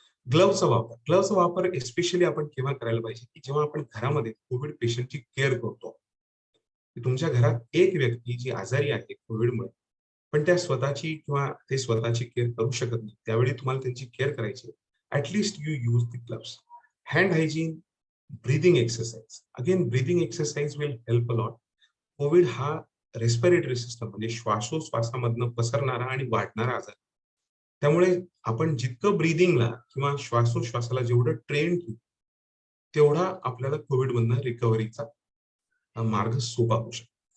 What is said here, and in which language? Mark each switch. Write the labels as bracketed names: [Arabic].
[Marathi] ग्लव्हचा वापर एस्पेशली आपण केव्हा करायला पाहिजे की जेव्हा आपण घरामध्ये कोविड पेशंटची केअर करतो. तुमच्या घरात एक व्यक्ती जी आजारी आहे कोविडमुळे पण त्या स्वतःची किंवा ते स्वतःची केअर करू शकत नाही, त्यावेळी तुम्हाला त्यांची केअर करायची. [English] At least you use the gloves. Hand hygiene, breathing exercise. Again breathing exercise will help a lot. [Marathi] Covid हा रेस्पिरेटरी सिस्टम म्हणजे श्वासोश्वासामधनं पसरणारा आणि वाढणारा आजार. त्यामुळे आपण जितकं ब्रीदिंगला किंवा श्वासोश्वासाला जेवढं ट्रेन ठेवू तेवढा आपल्याला कोविड मधनं रिकव्हरीचा मार्ग सोपा होऊ शकतो.